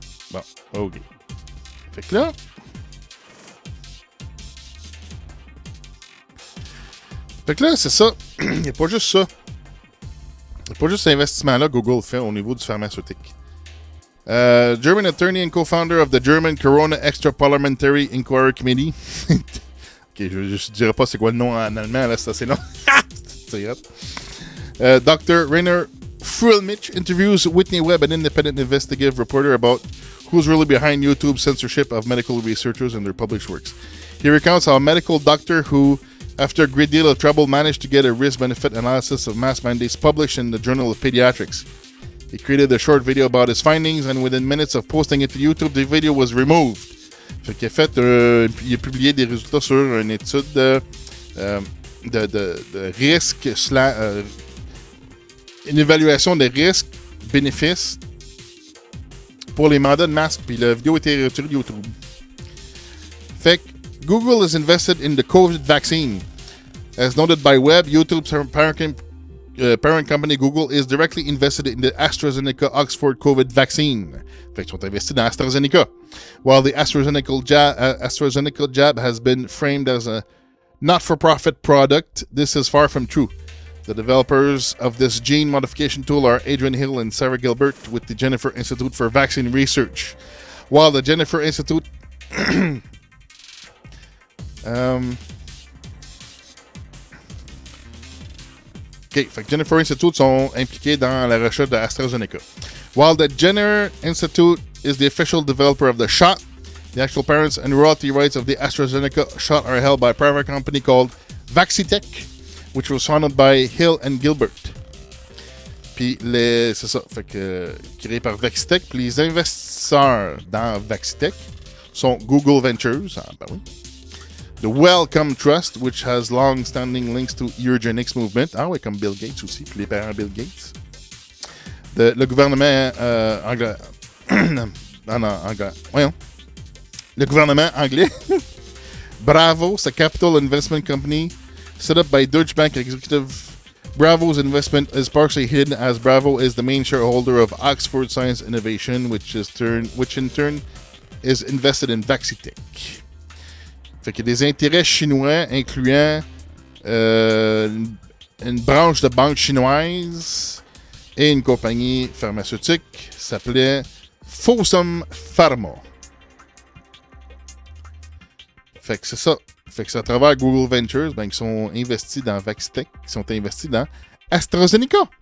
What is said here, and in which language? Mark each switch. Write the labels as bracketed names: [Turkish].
[French] Bon, OK. Fait que là... c'est ça. Il n'y a pas juste ça. Il n'y a pas juste cet investissement-là que Google fait au niveau du pharmaceutique. [English] German attorney and co-founder of the German Corona Extra Parliamentary Inquiry Committee. [French] OK, je ne dirais pas c'est quoi le nom en allemand, là, c'est assez long. C'est hot. Dr. [English] Rainer Fröhlmich interviews Whitney Webb, an independent investigative reporter, about who's really behind YouTube's censorship of medical researchers and their published works. He recounts how a medical doctor who, after a great deal of trouble, managed to get a risk-benefit analysis of mask mandates published in the Journal of Pediatrics. He created a short video about his findings, and within minutes of posting it to YouTube, the video was removed. [French] Fait qu'il a fait, il a publié des résultats sur une étude de risque, une évaluation des risques, bénéfices pour les mandats de masque, puis la vidéo a été retirée de YouTube. Fait que [English] Google is invested in the COVID vaccine. As noted by Web, YouTube's parent company Google is directly invested in the AstraZeneca Oxford COVID vaccine. [French] Fait qu'ils sont investis dans AstraZeneca. [English] While the AstraZeneca jab has been framed as a not-for-profit product, this is far from true. The developers of this gene modification tool are Adrian Hill and Sarah Gilbert with the Jennifer Institute for Vaccine Research. While the [French] Jennifer Institute OK, fait que Jennifer Institute sont impliqués dans la recherche de AstraZeneca. [English] While the Jenner Institute is the official developer of the shot, the actual parents and royalty rights of the AstraZeneca shot are held by a private company called Vaccitech, which was founded by Hill and Gilbert. [French] Puis, c'est ça, fait que créé par Vaccitech. Puis les investisseurs dans Vaccitech sont Google Ventures, ben oui. [English] The Wellcome Trust, which has long-standing links to eugenics movement. [French] Ah oui, comme Bill Gates aussi, puis les parents Bill Gates. Le gouvernement anglais. Anglais. Voyons. Le gouvernement anglais. [English] Bravo, [French] c'est [English] a capital investment company set up by Deutsche Bank executive. Bravo's investment is partially hidden as Bravo is the main shareholder of Oxford Science Innovation, which in turn is invested in Vaccitech. [French] Fait qu'il y a des intérêts chinois incluant une branche de banque chinoise et une compagnie pharmaceutique qui s'appelait Fosun Pharma. Fait que c'est ça. Fait que c'est à travers Google Ventures qui sont investis dans Vaccitech, qui sont investis dans AstraZeneca.